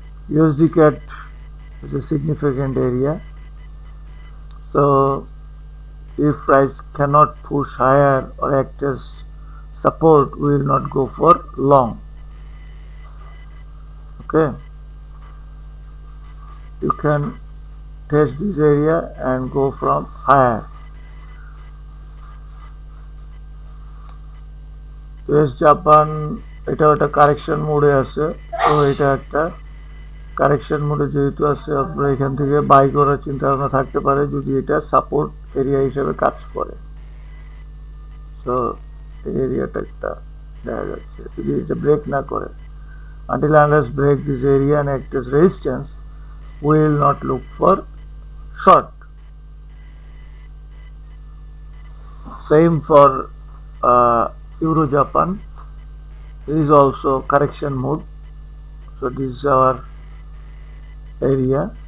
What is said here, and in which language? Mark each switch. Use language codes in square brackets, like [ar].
[en] USD CAD is a significant area, so if price cannot push higher or act as support, we will not go for long. Okay, you can test this area and go from higher. [bn] US Japan এটা একটা correction মোডে আছে, তো এটা একটা correction মোডে যেহেতু আছে আপনারা এখান থেকে বাই করার চিন্তা ভাবনা থাকতে পারে যদি এটা সাপোর্ট এরিয়া হিসেবে কাজ করে। সো এই এরিয়াটা একটা দেখা যাচ্ছে যদি এটা ব্রেক না করে, [en] until unless break this area and act as resistance, we will not look for short. Same for Euro Japan, this is also correction mode, so this is our area.